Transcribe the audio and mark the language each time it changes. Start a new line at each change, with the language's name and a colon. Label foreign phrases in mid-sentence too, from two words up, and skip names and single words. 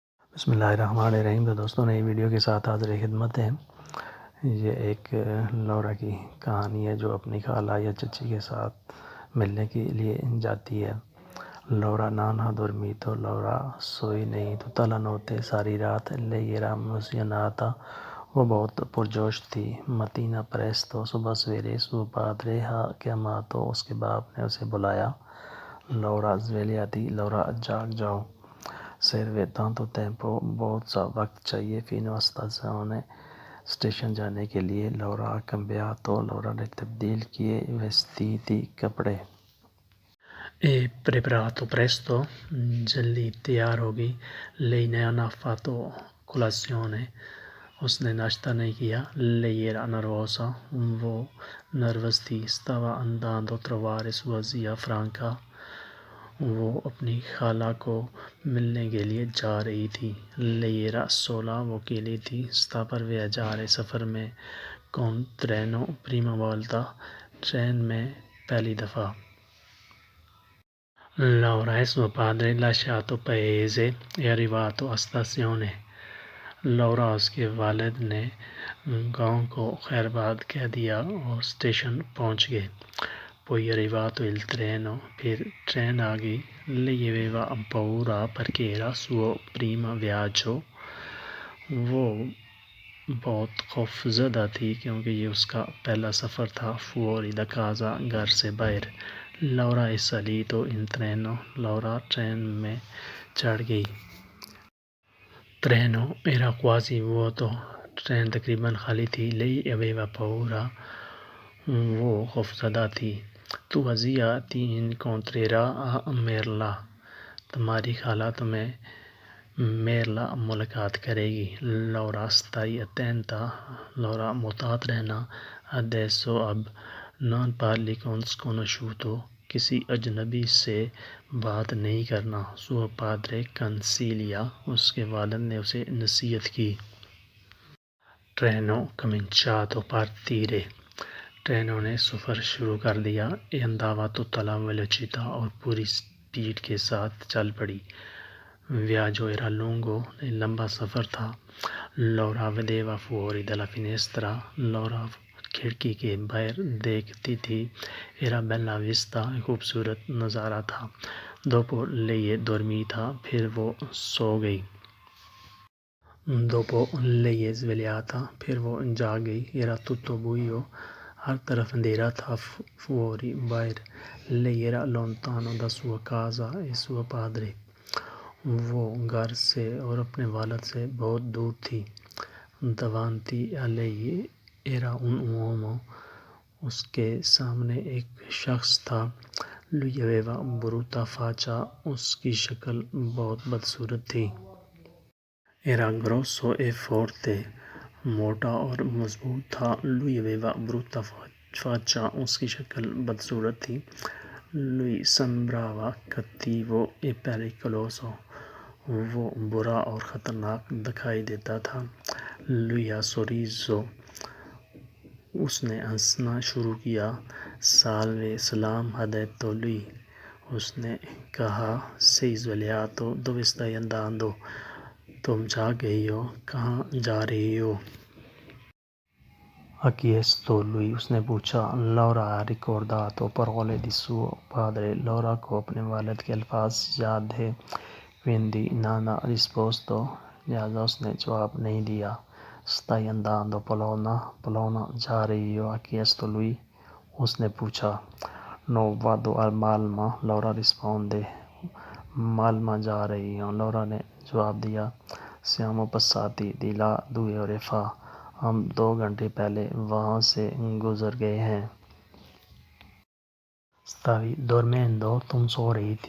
Urdu: بسم اللہ الرحمن الرحیم۔ تو دوستوں نئی ویڈیو کے ساتھ حاضر خدمت ہیں۔ یہ ایک لورا کی کہانی ہے جو اپنی خالہ یا چچی کے ساتھ ملنے کے لیے جاتی ہے۔ لورا
Italian: non ha dormito
Urdu: لورا سوئی نہیں
Italian: tutta la notte
Urdu: ساری رات
Italian: lei era emozionata
Urdu: وہ بہت پرجوش تھی۔
Italian: mattina presto
Urdu: صبح سویرے
Italian: suo padre ha chiamato
Urdu: اس کے باپ نے اسے بلایا۔ لورا svegliati لورا جاگ جاؤ۔
Italian: serve tanto tempo
Urdu: بہت سا وقت چاہیے
Italian: fino a stazione
Urdu: اسٹیشن جانے کے لیے۔ لورا
Italian: ha cambiato
Urdu: لورا نے تبدیل کیے vestiti کپڑے۔
Italian: e preparato presto
Urdu: جلدی تیار ہوگی۔
Italian: lei non ha fatto colazione
Urdu: اس نے ناشتہ نہیں کیا۔
Italian: lei era nervosa
Urdu: وہ نروس تھی۔
Italian: stava andando a trovare sua zia Franca
Urdu: وہ اپنی خالہ کو ملنے کے لیے جا رہی تھی۔
Italian: lei era sola
Urdu: وہ اکیلی تھی۔
Italian: sta per viaggiare
Urdu: سفر میں۔
Italian: con treno prima volta
Urdu: ٹرین میں پہلی دفعہ۔
Italian: Laura e suo padre lasciato paese è arrivato a stazione
Urdu: لورا اس کے والد نے گاؤں کو خیر باد کہہ دیا اور اسٹیشن پہنچ گئے۔
Italian: poi è arrivato il treno
Urdu: پھر ٹرین آ گئی۔
Italian: lei aveva paura perché era suo primo viaggio
Urdu: وہ بہت خوف زدہ تھی کیونکہ یہ اس کا پہلا سفر تھا۔
Italian: fuori da casa
Urdu: گھر سے باہر۔
Italian: Laura è salito in treno
Urdu: لورا ٹرین میں چڑھ گئی۔
Italian: treno era quasi vuoto
Urdu: ٹرین تقریباً خالی تھی۔
Italian: lei aveva paura
Urdu: وہ خوفزدہ تھی۔
Italian: tua zia ti incontrerà a Merla
Urdu: تمہاری خالہ تمہیں میرلا ملاقات کرے گی۔
Italian: Laura stai attenta
Urdu: لورا محتاط رہنا۔ adesso اب
Italian: non parli con sconosciuto
Urdu: کسی اجنبی سے بات نہیں کرنا۔
Italian: suo padre consiglia
Urdu: اس کے والد نے اسے نصیحت کی۔
Italian: treno cominciato a partire
Urdu: ٹرینوں نے سفر شروع کر دیا۔
Italian: e andava a tutta la velocità
Urdu: اور پوری سپیڈ کے ساتھ چل پڑی۔
Italian: viaggio era lungo
Urdu: لمبا سفر تھا۔
Italian: Laura vedeva fuori dalla finestra
Urdu: لورا کھڑکی کے باہر دیکھتی تھی۔
Italian: era bella vista
Urdu: خوبصورت نظارہ تھا۔
Italian: dopo lei dormita
Urdu: پھر وہ سو گئی۔
Italian: dopo lei è svegliata
Urdu: پھر وہ جاگ گئی۔
Italian: era tutto buio
Urdu: ہر طرف اندھیرا تھا۔ fuori باہر۔
Italian: lei era lontano da sua casa e suo padre
Urdu: وہ گھر سے اور اپنے والد سے بہت دور تھی۔
Italian: davanti a lei era un uomo
Urdu: اس کے سامنے ایک شخص تھا۔
Italian: lui aveva brutta faccia
Urdu: اس کی شکل بہت بدصورت تھی۔
Italian: era grosso e forte
Urdu: موٹا اور مضبوط تھا۔
Italian: lui aveva brutta faccia
Urdu: اس کی شکل بدصورت تھی۔
Italian: lui sembrava cattivo e pericoloso
Urdu: وہ برا اور خطرناک دکھائی دیتا تھا۔
Italian: lui ha sorriso
Urdu: اس نے ہنسنا شروع کیا۔ salve سلام
Italian: ha detto lui
Urdu: اس نے کہا۔
Italian: sei svegliato dove stai andando
Urdu: تم جاگ گئی ہو کہاں جا رہی ہو؟
Italian: ha chiesto lui
Urdu: اس نے پوچھا۔
Italian: Laura ha ricordato parole di suo padre
Urdu: لورا کو اپنے والد کے الفاظ یاد تھے۔
Italian: quindi non ha risposto
Urdu: لہذا اس نے جواب نہیں دیا۔
Italian: stai andando a Bologna bologna
Urdu: جا رہی ہو؟
Italian: ha chiesto lui
Urdu: اس نے پوچھا۔
Italian: no vado a Malma Laura risponde
Urdu: مالما جا رہی ہوں لورا نے جواب دیا۔
Italian: siamo passati di là 2 ore fa
Urdu: ہم 2 گھنٹے پہلے وہاں سے گزر گئے ہیں۔
Italian: stavi dormendo
Urdu: تم سو رہی تھی۔